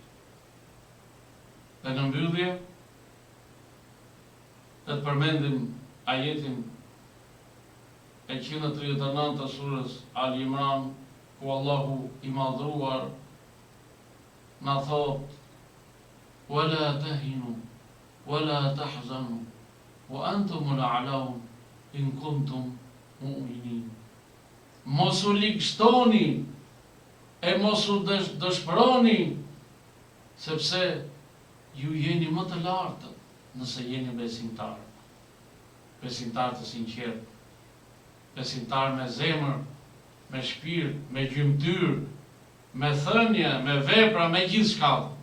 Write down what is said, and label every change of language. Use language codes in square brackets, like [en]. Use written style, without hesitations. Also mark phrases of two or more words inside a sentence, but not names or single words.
[sq] Dhe në mbyllje, të përmendim ajetin e 139 të surës Al Imran, ku Allahu i madhruar na thot: [ar] "ولا تهنوا ولا تحزنوا وأنتم الأعلون إن كنتم مؤمنين." [sq] Mos u ligjstoni e mos u dëshpëroni, sepse ju jeni më të lartë nëse jeni besimtar. Besimtar të sinqert, besimtar me zemër, me shpirt, me gjymtyr, me thënie, me vepra, me gjithçka.